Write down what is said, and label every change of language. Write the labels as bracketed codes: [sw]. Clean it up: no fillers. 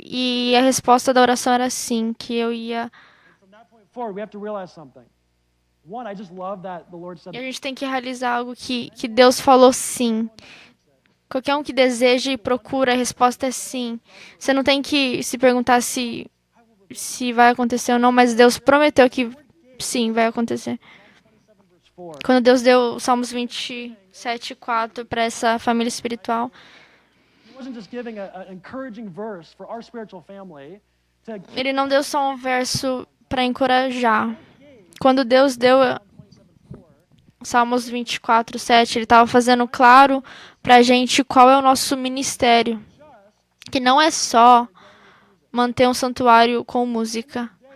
[pt] E a resposta da oração era sim, que eu ia... [en] From that point forward, we have to realize something. One, I just love that the Lord said, [pt] E a gente tem que realizar algo que Deus falou sim. Qualquer um que deseja e procura, a resposta é sim. Você não tem que se perguntar se vai acontecer ou não, mas Deus prometeu que sim, vai acontecer. [en] verse 4, [pt] Quando Deus deu Salmos 27, 4 para essa família espiritual, [en] he wasn't just giving an encouraging verse for our spiritual family to [pt] Ele não deu só um verso para encorajar. Quando Deus deu Salmos 24, 7, Ele estava fazendo claro para a gente qual é o nosso ministério. Que não é só manter um santuário com música.